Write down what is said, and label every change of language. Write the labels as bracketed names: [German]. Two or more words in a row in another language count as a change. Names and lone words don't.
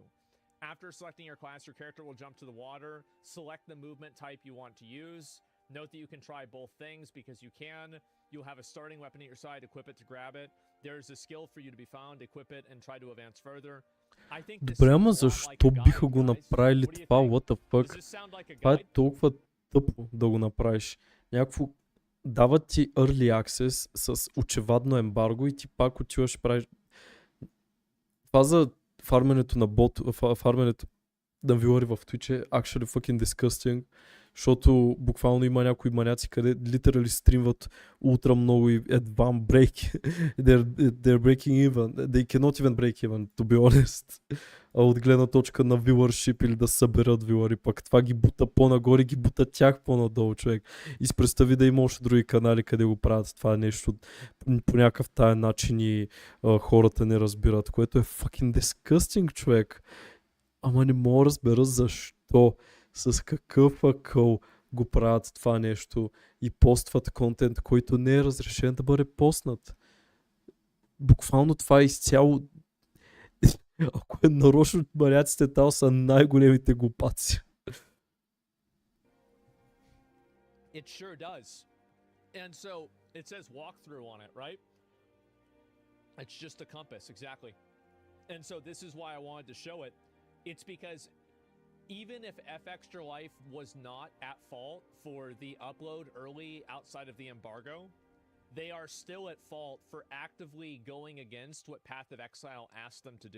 [English] After selecting your class, your character will jump to the water. Select the movement type you want to use. Note that you can try both things because you can. You'll have a starting weapon at your side. Equip it to grab it. There's a skill for you to be found. Equip it and try to advance further. I think this [Bulgarian] Добре, ама [English] sounds a lot like [Bulgarian] защо [English] a guide, [Bulgarian] биха го [English] guys. [Bulgarian] направили [English] What do you [Bulgarian] това? [English] think? What the Does fuck? this sound like a [Bulgarian] Това е [English] guide? [Bulgarian] толкова тъпо да го направиш. Някакво... Дават ти [English] early access [Bulgarian] с очевадно ембарго и ти пак отиваш и правиш... Това за фарменето на бот, фарменето на вилари в Twitch е [English] actually fucking disgusting, [Bulgarian] защото буквално има някои маняци, къде literally стримват ултра много и едва break. They're breaking even. They cannot even break even, to be honest. А от гледна точка на viewership или да съберат вилари, пък това ги бута по-нагоре, ги бута тях по-надолу, човек. И с представи да има още други канали, къде го правят това нещо по някакъв тая начин и хората не разбират, което е [English] fucking disgusting, [Bulgarian] човек. Ама не мога да разбера защо, с какъв акъл го правят това нещо и постват контент, който не е разрешен да бъде постнат. Буквално това е изцяло... Ако е нарочно, маняците там са най-големите глупаци. [English] It sure does. And so it says walkthrough on it, right? It's just a compass, exactly. And so this is why I wanted to show it. It's because even if F Extra Life was not at fault for the upload early outside of the embargo, they are still at fault for actively going against what Path of Exile asked them to do.